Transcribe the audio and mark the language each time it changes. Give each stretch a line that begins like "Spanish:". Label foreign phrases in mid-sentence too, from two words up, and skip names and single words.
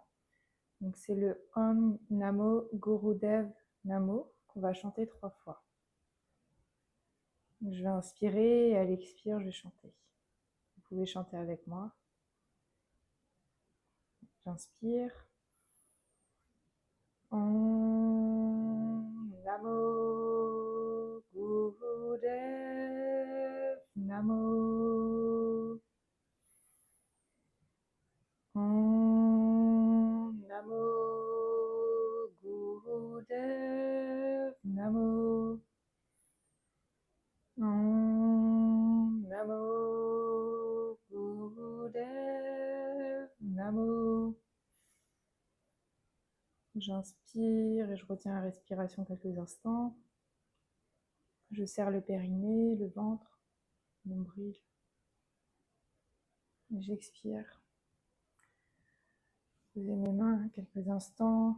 French: Donc c'est le
Sanskrit: Om Namo Gurudev Namo
French: qu'on va chanter 3 fois. Donc je vais inspirer et à l'expire, je vais chanter. Vous pouvez chanter avec moi. J'inspire.
Sanskrit: Om Namo Gurudev Namo. Om Namo Gurudev Namo. Om Namo Gurudev Namo.
French: J'inspire et je retiens la respiration quelques instants. Je serre le périnée, le ventre, le nombril. J'expire. Posez mes mains quelques instants.